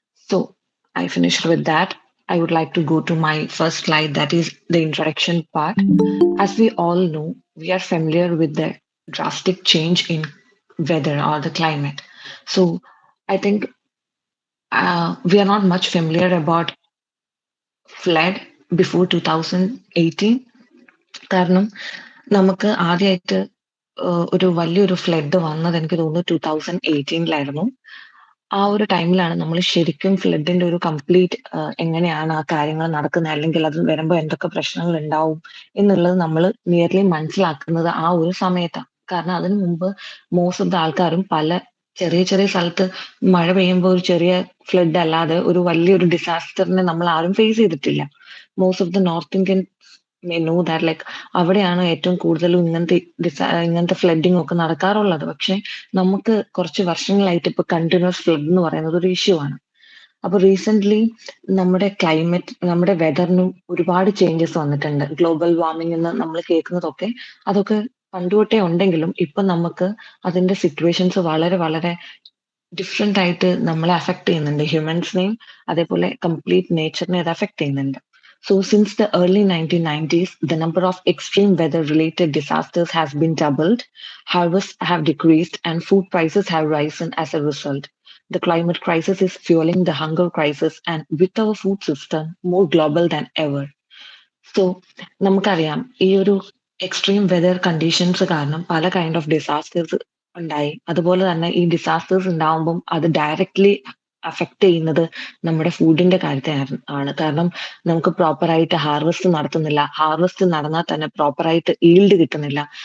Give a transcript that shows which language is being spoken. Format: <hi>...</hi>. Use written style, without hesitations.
<en>So I finished with that. I would like to go to my first slide, that is the introduction part. As we all know, we are familiar with the drastic change in weather or the climate. So I think we are not much familiar about flood before 2018.</en> <ml>കാരണം നമുക്ക് ആദ്യമായിട്ട് ഒരു വലിയൊരു flood വന്നത് എനിക്ക് തോന്നുന്നു 2018-ലായിരുന്നു. ആ ഒരു ടൈമിലാണ് നമ്മൾ ശരിക്കും ഫ്ലഡിന്റെ ഒരു കംപ്ലീറ്റ് എങ്ങനെയാണ് ആ കാര്യങ്ങൾ നടക്കുന്നത്, അല്ലെങ്കിൽ അത് വരുമ്പോൾ എന്തൊക്കെ പ്രശ്നങ്ങൾ ഉണ്ടാവും എന്നുള്ളത് നമ്മൾ നിയർലി മനസ്സിലാക്കുന്നത് ആ ഒരു സമയത്താണ്. കാരണം അതിനു മുമ്പ് മോസ്റ്റ് ഓഫ് ദ ആൾക്കാരും പല ചെറിയ ചെറിയ സ്ഥലത്ത് മഴ പെയ്യുമ്പോൾ ഒരു ചെറിയ ഫ്ലഡ് അല്ലാതെ ഒരു വലിയൊരു ഡിസാസ്റ്ററിനെ നമ്മൾ ആരും ഫേസ് ചെയ്തിട്ടില്ല.</ml> <en>most of the North Indian may know that like</en> <ml>അവിടെയാണ് ഏറ്റവും കൂടുതലും ഇങ്ങനത്തെ ഫ്ലഡിങ് ഒക്കെ നടക്കാറുള്ളത്. പക്ഷെ നമുക്ക് കുറച്ച് വർഷങ്ങളായിട്ട് ഇപ്പൊ കണ്ടിന്യൂസ് ഫ്ലഡ് എന്ന് പറയുന്നത് ഒരു ഇഷ്യൂ ആണ്. അപ്പൊ റീസെന്റ് നമ്മുടെ ക്ലൈമറ്റ്, നമ്മുടെ വെതറിനും ഒരുപാട് ചേഞ്ചസ് വന്നിട്ടുണ്ട്. ഗ്ലോബൽ വാർമിംഗ് എന്ന് നമ്മൾ കേൾക്കുന്നതൊക്കെ അതൊക്കെ പണ്ടുതൊട്ടേ ഉണ്ടെങ്കിലും ഇപ്പൊ നമുക്ക് അതിന്റെ സിറ്റുവേഷൻസ് വളരെ വളരെ ഡിഫറെന്റ് ആയിട്ട് നമ്മളെ അഫക്ട് ചെയ്യുന്നുണ്ട്. ഹ്യൂമൻസിനെയും അതേപോലെ കംപ്ലീറ്റ് നേച്ചറിനെ അത് അഫക്ട് ചെയ്യുന്നുണ്ട്.</ml> <en>So, since the early 1990s, the number of extreme weather related disasters has been doubled, harvests have decreased, and food prices have risen as a result. The climate crisis is fueling the hunger crisis, and with our food system more global than ever.</en> <ml>So നമുക്കറിയാം ഈ ഒരു extreme weather conditions കാരണം പല kind of disasters ഉണ്ടായി. അതുപോലെ തന്നെ ഈ disasters ഉണ്ടാവുമ്പം അത് ഡയറക്ട്ലി അഫക്ട് ചെയ്യുന്നത് നമ്മുടെ ഫുഡിന്റെ കാര്യത്തെ ആണ്. കാരണം നമുക്ക് പ്രോപ്പറായിട്ട് ഹാർവെസ്റ്റ് നടത്തുന്നില്ല. ഹാർവെസ്റ്റ് നടന്നാൽ തന്നെ പ്രോപ്പറായിട്ട് ഈൽഡ് കിട്ടുന്നില്ല.</ml>